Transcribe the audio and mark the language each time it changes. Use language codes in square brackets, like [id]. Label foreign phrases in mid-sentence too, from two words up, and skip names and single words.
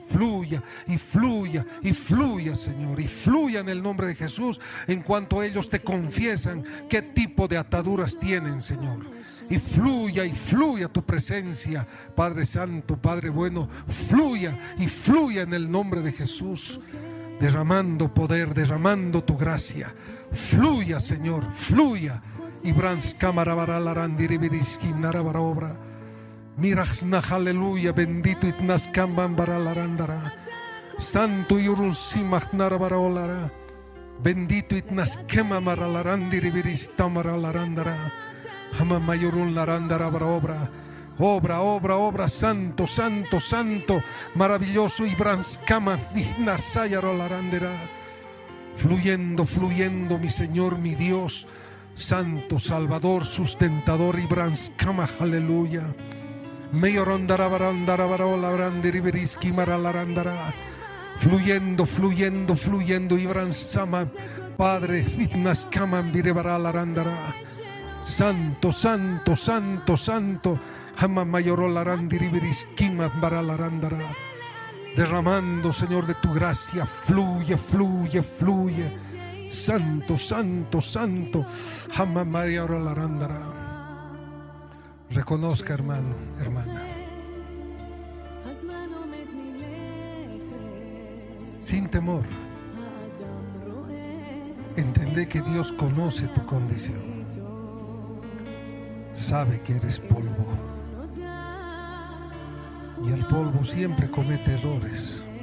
[es] Fluya y fluya y fluya, Señor, y fluya en el nombre de Jesús en cuanto ellos te confiesan qué tipo de ataduras tienen, Señor. Y fluya tu presencia, Padre Santo, Padre bueno. Fluya y fluya en el nombre de Jesús, derramando poder, derramando tu gracia. Fluya, Señor, fluya. Y brans camarabaralarandiribirisqui narabarobra. Mirasna, aleluya, bendito itnaskamban baralarandara. Santo yurunsimach narabaraolara. Bendito itnaskema maralarandiribiristamaralarandará. Hamamayurun larandara obra. Obra, santo, santo, santo, maravilloso y branskama ignasayarolarandará. Fluyendo, fluyendo, mi Señor, mi Dios, Santo, Salvador, sustentador y branskama, aleluya. Fluyendo, fluyendo, fluyendo, Ibran Sama, Padre, Vitnaskaman Virebaralarandara. Santo, santo, santo, santo, Hamamayorolarandiribirisquima Baralarandara. Derramando, Señor, de tu gracia, fluye, fluye, fluye. Santo, santo, santo, Hamamayorolarandara. Reconozca, hermano, hermana, sin temor, entendé que Dios conoce tu condición, sabe que eres polvo, y el polvo siempre comete errores.